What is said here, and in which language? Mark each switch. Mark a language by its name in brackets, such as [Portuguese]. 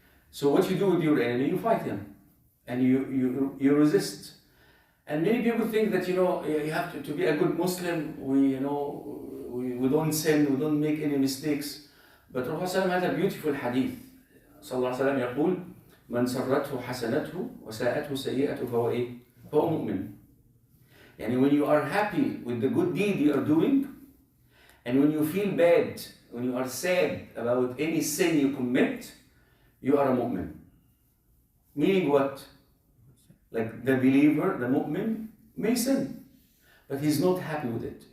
[English] So what you do with your enemy, you fight him and you resist. And many people think that you have to be a good Muslim. We don't sin, we don't make any mistakes. But Rasul had a beautiful hadith. [Arabic] صلى الله عليه وسلم يقول من سرته حسنته وساءته سيئته فهو إيه؟ فهو مؤمن. [English] And when you are happy with the good deed you are doing, and when you feel bad, when you are sad about any sin you commit, you are a mu'min. Meaning what? Like the believer, the mu'min, may sin, but he's not happy with it.